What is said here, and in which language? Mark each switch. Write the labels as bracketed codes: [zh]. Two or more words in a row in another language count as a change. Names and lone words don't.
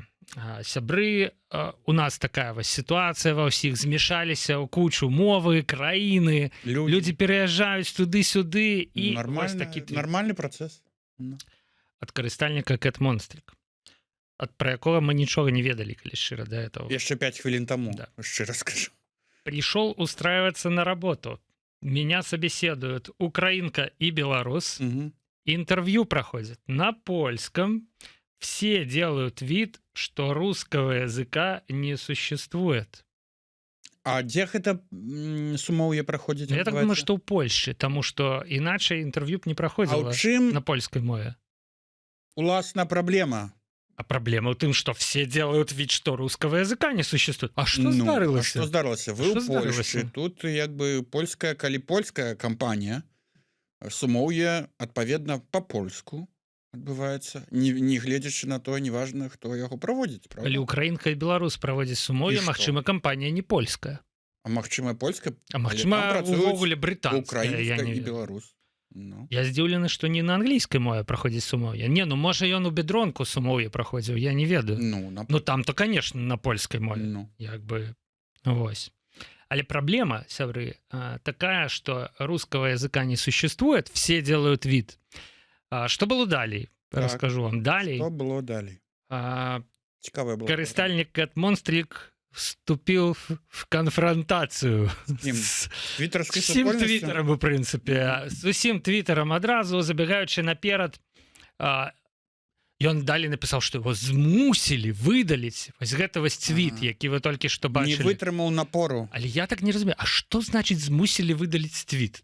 [be] Сябры, у нас такая вось сітуацыя ва ўсіх, змешаліся ў кучу мовы, краіны, людзі пераязджаюць туды-сюды і вось такі твіт Нармальны працэс. ад карыстальніка Кэт Монстрик, пра якога мы нічога не ведалі, калі шчыра [ru] да этого. [be] Яшчэ 5 хвілін таму, [ru] Да. [be] шчыра скажу. [ru] Пришел устраиваться на работу. Меня собеседуют украинка и белорус. Интервью проходит на польском. Все делают вид, что русского языка не существует. [be] А дзе гэта сумоўе праходзіць? [ru] Я так думаю, что у Польши, потому что иначе интервью б не [be] А [ru] проходило [be] ў чым [ru] на польской мове. [be] уласна праблема? [ru] А проблема в том, что все делают вид, что русского языка не существует. [be] А что здарылася? Што здарылася? Вы Што ў Польшчы. здарылася? Тут як бы польская, калі польская кампанія, сумоўе адпаведна па-польску адбываецца, не гледзячы на то, неважна, хто яго праводзіць, правда? [ru] Калі украинка и белорус проводят сумовье, [be] І што? магчыма, компания не польская. А магчыма, польская, А магчыма, увогуле британская, я украінская не і ведаю. беларус. Ну. Я здзіўлены, што не на англійскай мове праходзіць сумоўе. Не, ну можа ён у бедронку сумоўе праходзіў, я не ведаю. Ну там то, конечно, на польскай мове. Ну. Як бы вось. Але праблема, сябры, такая, што [ru] русского языка не существует, все делают вид. [be] Што было далей? Так. Расскажу вам. Далей. Што было далей? Цікавая была. [ru] Карыстальнік Кэт Монстрик вступил в конфронтацию [be] З твітарскай всім супольнасцю? твіттерам, у прынцыпе, з усім твіттерам адразу, забегаючы наперад, ён далей напісаў, што его змусілі выдаліць вось гэта вось твіт, які вы толькі што Не бачылі. вытрымаў напору. Але я так не разумею, а што значыць змусілі выдаліць твіт?